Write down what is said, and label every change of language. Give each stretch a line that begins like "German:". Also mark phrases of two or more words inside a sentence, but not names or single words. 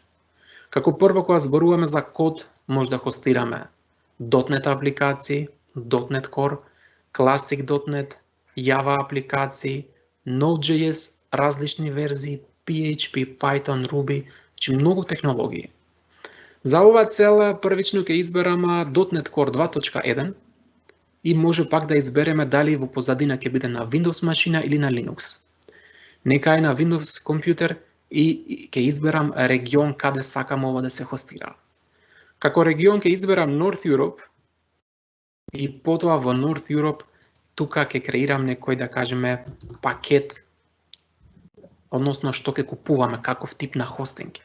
Macedonian: Како прво кога зборуваме за код, може да хостираме .NET апликации, .NET Core, Classic.NET, Java апликации, Node.js, различни верзии, PHP, Python, Ruby, значи многу технологии. За оваа цел првично ќе изберам .NET Core 2.1 и може пак да избереме дали во позадина ќе биде на Windows машина или на Linux. Нека е на Windows компјутер и ќе изберам регион каде сакам ова да се хостира. Како регион ќе изберам North Europe и потоа во North Europe тука ќе креирам некој, да кажеме, пакет, односно што ќе купуваме, каков тип на хостинг.